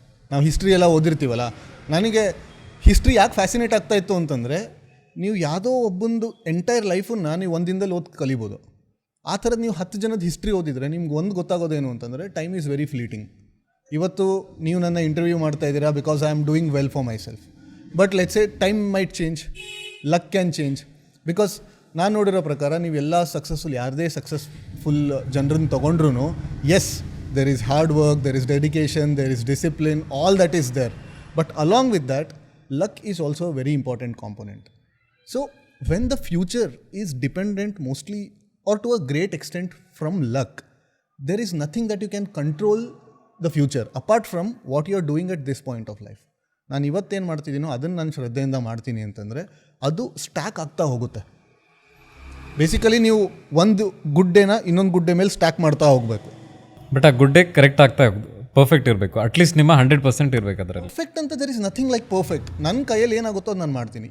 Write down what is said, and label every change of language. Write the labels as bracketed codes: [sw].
[kn] ನಾವು ಹಿಸ್ಟ್ರಿ ಎಲ್ಲ ಓದಿರ್ತೀವಲ್ಲ, ನನಗೆ ಹಿಸ್ಟ್ರಿ ಯಾಕೆ ಫ್ಯಾಸಿನೇಟ್ ಆಗ್ತಾ ಇತ್ತು ಅಂತಂದರೆ, ನೀವು ಯಾವುದೋ ಒಬ್ಬೊಂದು ಎಂಟೈರ್ ಲೈಫನ್ನು ನೀವು ಒಂದು ದಿನದಲ್ಲಿ ಓದಿ ಕಲಿಬೋದು. ಆ ಥರದ್ದು ನೀವು 10 ಜನದ ಹಿಸ್ಟ್ರಿ ಓದಿದರೆ ನಿಮ್ಗೆ ಒಂದು ಗೊತ್ತಾಗೋದೇನು ಅಂತಂದರೆ, [en] Time is very fleeting. [kn] ಇವತ್ತು ನೀವು ನನ್ನ ಇಂಟರ್ವ್ಯೂ ಮಾಡ್ತಾ ಇದ್ದೀರಾ [en] Because I am doing well for myself. But let's a time might change, luck can change. [kn] Because ನಾನು ನೋಡಿರೋ ಪ್ರಕಾರ ನೀವೆಲ್ಲ ಸಕ್ಸಸ್ಫುಲ್, ಯಾರದೇ ಸಕ್ಸಸ್ಫುಲ್ ಜನರನ್ನು ತೊಗೊಂಡ್ರು, S [en] there is hard work, there is dedication, there is discipline, all that is there. But along with that, luck is also a very important component. So when the future is dependent mostly or to a great extent from luck, there is nothing that you can control the future apart from what you are doing at this point of life. [kn] ನಾನು ಇವತ್ತೇನು ಮಾಡ್ತಿದ್ದೀನೋ ಅದನ್ನು ನಾನು ಶ್ರದ್ಧೆಯಿಂದ ಮಾಡ್ತೀನಿ ಅಂತಂದರೆ ಅದು stack ಆಗ್ತಾ ಹೋಗುತ್ತೆ. ಬೇಸಿಕಲಿ ನೀವು ಒಂದು ಗುಡ್ ಡೇನ ಇನ್ನೊಂದು ಗುಡ್ ಡೇ ಮೇಲೆ ಸ್ಟ್ಯಾಕ್ ಮಾಡ್ತಾ ಹೋಗಬೇಕು. ಬಟ್ ಆ ಗುಡ್ ಡೇ ಕರೆಕ್ಟ್ ಆಗ್ತಾ ಪರ್ಫೆಕ್ಟ್ ಇರಬೇಕು, ಅಟ್ಲೀಸ್ಟ್ ನಿಮ್ಮ 100% ಇರಬೇಕು ಅದರಲ್ಲಿ. ಪರ್ಫೆಕ್ಟ್ ಅಂತ [en] There is nothing like perfect. [kn] ನನ್ನ ಕೈಯಲ್ಲಿ ಏನಾಗುತ್ತೋ ಅದು ನಾನು ಮಾಡ್ತೀನಿ.